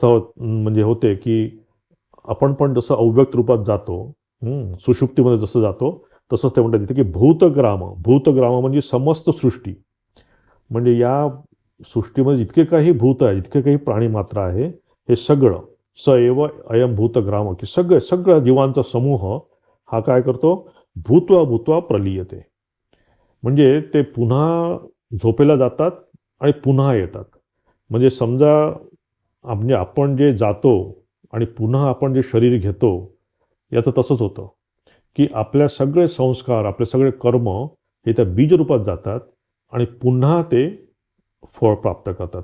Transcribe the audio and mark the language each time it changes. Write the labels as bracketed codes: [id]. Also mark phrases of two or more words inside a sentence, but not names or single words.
[mr] म्हणजे होते की आपण पण जसं अव्यक्त रूपात जातो, सुषुप्तीमध्ये जसं जातो, तसंच ते म्हणतात तिथे की भूतग्राम म्हणजे समस्त सृष्टी, म्हणजे या सृष्टीमध्ये जितके काही भूत आहे, जितके काही प्राणी मात्र आहे, हे सगळं [sa] स एव अयम भूतग्राम, [mr] की सगळ्या जीवांचा समूह हा काय करतो, [sa] भूत्वा भूत्वा प्रलीयते, [mr] म्हणजे ते पुन्हा झोपेला जातात आणि पुन्हा येतात. म्हणजे समजा म्हणजे आपण जे जातो आणि पुन्हा आपण जे शरीर घेतो, याचं तसंच होतं की आपल्या सगळे संस्कार, आपले सगळे कर्म हे त्या बीजरूपात जातात आणि पुन्हा ते फळ प्राप्त करतात.